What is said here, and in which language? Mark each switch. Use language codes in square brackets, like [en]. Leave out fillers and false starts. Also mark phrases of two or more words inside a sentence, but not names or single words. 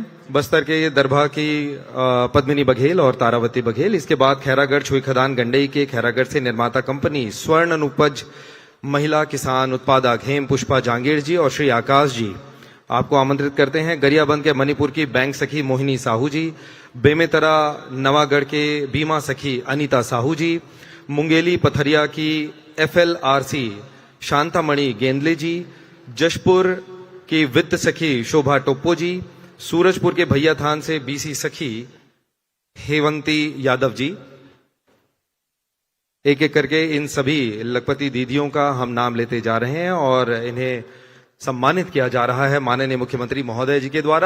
[hi] बस्तर के दरभा की पद्मिनी बघेल और तारावती बघेल। इसके बाद खैरागढ़ छुई खदान गंडई के खैरागढ़ से निर्माता कंपनी स्वर्ण अनुपज महिला किसान उत्पादक हेम पुष्पा जांगीर जी और श्री आकाश जी, आपको आमंत्रित करते हैं। गरियाबंद के मणिपुर की बैंक सखी मोहिनी साहू जी, बेमेतरा नवागढ़ के बीमा सखी अनीता साहू जी, मुंगेली पथरिया की FLRC शांतामणि गेंदले जी, जशपुर की वित्त सखी शोभा टोप्पो जी, सूरजपुर के भैया थान से BC सखी हेवंती यादव जी। एक एक करके इन सभी लखपति दीदियों का हम नाम लेते जा रहे हैं और इन्हें सम्मानित किया जा रहा है माननीय मुख्यमंत्री महोदय जी के द्वारा।